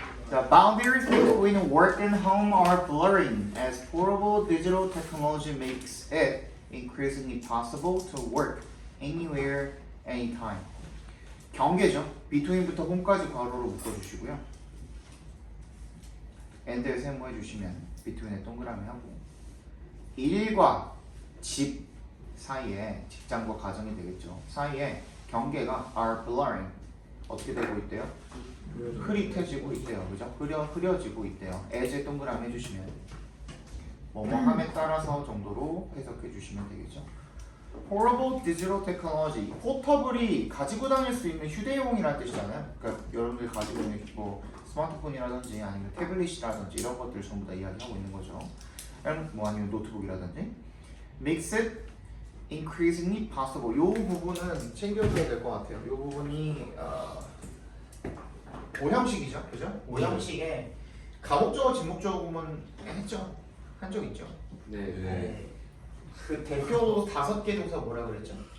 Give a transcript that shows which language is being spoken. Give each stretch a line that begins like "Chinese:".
English: The boundaries between work and home are blurring as portable digital technology makes it increasingly possible to work anywhere, anytime.
Korean: 경계죠. between부터 home까지 괄호로 묶어주시고요. and에 세모해주시면 between에 동그라미 하고 일과 집 사이에 직장과 가정이 되겠죠. 사이에 경계가 are blurring 어떻게 되고 있대요? 흐릿해지고 있대요. 그죠? 흐려지고 있대요. as에 동그라미 해주시면 뭐뭐함에 따라서 정도로 해석해 주시면 되겠죠. Portable Digital Technology 포터블이 가지고 다닐 수 있는 휴대용이라는 뜻이잖아요. 그러니까 여러분들이 가지고 있는 뭐 스마트폰이라든지 아니면 태블릿이라든지 이런 것들 전부 다 이야기하고 있는 거죠. 뭐 아니면 노트북이라든지
English: makes it increasingly possible.
Korean: 요 부분은 챙겨줘야 될 것 같아요. 요 부분이 오형식이죠, 그죠? 오형식에 가목적어, 직목적어 보면 했죠, 한 적 있죠. 네. 그 대표 5개 동사 뭐라 그랬죠?